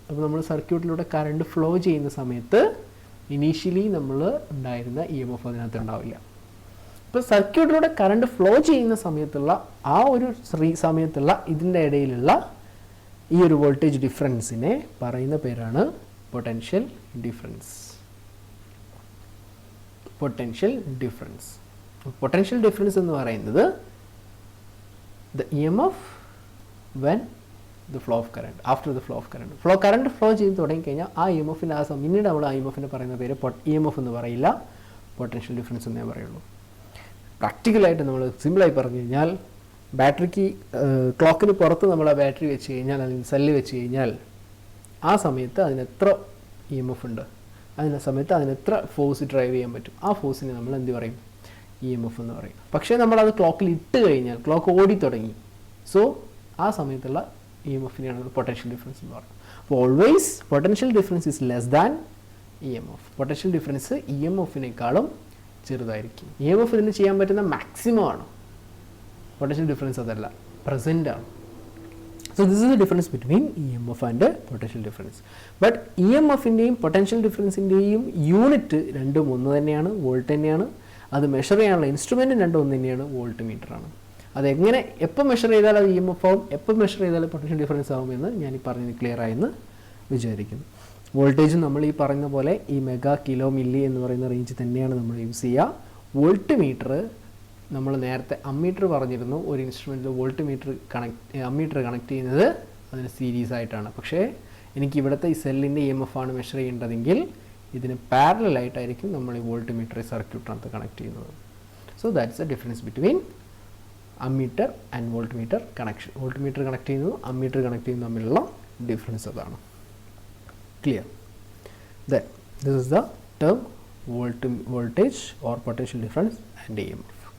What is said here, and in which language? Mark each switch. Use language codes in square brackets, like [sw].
[ml] അപ്പോൾ നമ്മൾ സർക്യൂട്ടിലൂടെ current flow ചെയ്യുന്ന സമയത്ത് ഇനീഷ്യലി നമ്മൾ ഉണ്ടായിരുന്ന EMF അതിനകത്ത് ഉണ്ടാവില്ല. ഇപ്പോൾ സർക്യൂട്ടിലൂടെ കറണ്ട് ഫ്ലോ ചെയ്യുന്ന സമയത്തുള്ള ആ ഒരു സമയത്തുള്ള ഇതിൻ്റെ ഇടയിലുള്ള ഈ ഒരു വോൾട്ടേജ് ഡിഫറൻസിനെ പറയുന്ന പേരാണ് potential difference. Potential difference. Potential difference എന്ന് പറയുന്നത് [en] the EMF when the flow of current, after the flow of current. [ml] Current flow ചെയ്ത് തുടങ്ങിക്കഴിഞ്ഞാൽ ആ EMFൻ്റെ ആ പിന്നീട് നമ്മൾ ആ EMFൻ്റെ പറയുന്ന പേര് EMF എന്ന് പറയില്ല, പൊട്ടൻഷ്യൽ ഡിഫറൻസ് എന്നേ പറയുള്ളൂ. പ്രാക്ടിക്കലായിട്ട് നമ്മൾ സിമ്പിളായി പറഞ്ഞു കഴിഞ്ഞാൽ ബാറ്ററിക്ക് ക്ലോക്കിന് പുറത്ത് നമ്മൾ ആ ബാറ്ററി വെച്ച് കഴിഞ്ഞാൽ അല്ലെങ്കിൽ സെല്ല് വെച്ച് കഴിഞ്ഞാൽ ആ സമയത്ത് അതിനെത്ര ഇ എം എഫ് ഉണ്ട്, സമയത്ത് അതിനെത്ര ഫോഴ്സ് ഡ്രൈവ് ചെയ്യാൻ പറ്റും, ആ ഫോഴ്സിനെ നമ്മൾ എന്ത് പറയും, ഇ എം എഫ് എന്ന് പറയും. പക്ഷേ നമ്മളത് ക്ലോക്കിൽ ഇട്ട് കഴിഞ്ഞാൽ ക്ലോക്ക് ഓടി തുടങ്ങി, സോ ആ സമയത്തുള്ള ഇ എം എഫിനെയാണ് പൊട്ടൻഷ്യൽ ഡിഫറൻസ് എന്ന് പറയുന്നത്. [en] അപ്പോൾ always potential difference is less than E M F. [ml] Potential difference E M എഫിനേക്കാളും ചെറുതായിരിക്കും. ഇ എം എഫ് ഇതിന് ചെയ്യാൻ പറ്റുന്ന മാക്സിമം ആണ്, പൊട്ടൻഷ്യൽ ഡിഫറൻസ് അതല്ല, പ്രസൻ്റ് ആണ്. [en] So this is the difference between EMF and potential difference. [ml] But EMFിൻ്റെയും potential ഡിഫറൻസിൻ്റെയും unit രണ്ടും ഒന്ന് തന്നെയാണ്, വോൾട്ട് തന്നെയാണ്. അത് മെഷർ ചെയ്യാനുള്ള ഇൻസ്ട്രുമെൻറ്റും രണ്ടും ഒന്ന് തന്നെയാണ്, വോൾട്ട് മീറ്ററാണ്. അതെങ്ങനെ എപ്പോൾ മെഷർ ചെയ്താൽ അത് ഇ എം എഫ് ആവും, എപ്പോൾ മെഷർ ചെയ്താൽ പൊട്ടൻഷ്യൽ ഡിഫറൻസ് ആവുമെന്ന് ഞാൻ ഈ പറഞ്ഞത് ക്ലിയർ ആയെന്ന് വിചാരിക്കുന്നു. വോൾട്ടേജ് നമ്മൾ ഈ പറയുന്ന പോലെ ഈ മെഗാ കിലോ മില്ലി എന്ന് പറയുന്ന റേഞ്ച് തന്നെയാണ് നമ്മൾ യൂസ് ചെയ്യുക. വോൾട്ട് മീറ്റർ നമ്മൾ നേരത്തെ അമ്മീറ്റർ പറഞ്ഞിരുന്നു, ഒരു ഇൻസ്ട്രുമെൻറ്റിൽ വോൾട്ട് മീറ്റർ അമ്മീറ്റർ കണക്ട് ചെയ്യുന്നത് അതിന് സീരീസ് ആയിട്ടാണ്. പക്ഷേ എനിക്ക് ഇവിടുത്തെ ഈ സെല്ലിൻ്റെ ഇ എം എഫ് ആണ് മെഷർ ചെയ്യേണ്ടതെങ്കിൽ ഇതിന് പാരലായിട്ടായിരിക്കും നമ്മൾ ഈ വോൾട്ട് മീറ്റർ സർക്യൂട്ടിനകത്ത് കണക്ട് ചെയ്യുന്നത്. [en] So that's the difference between ammeter and voltmeter connection. [ml] Volt meter connect ചെയ്യുന്നത് അമ്മീറ്റർ കണക്ട് ചെയ്യുന്നത് തമ്മിലുള്ള ഡിഫറൻസ് അതാണ്. [en] Clear? Then this is the term voltage or potential difference and EMF.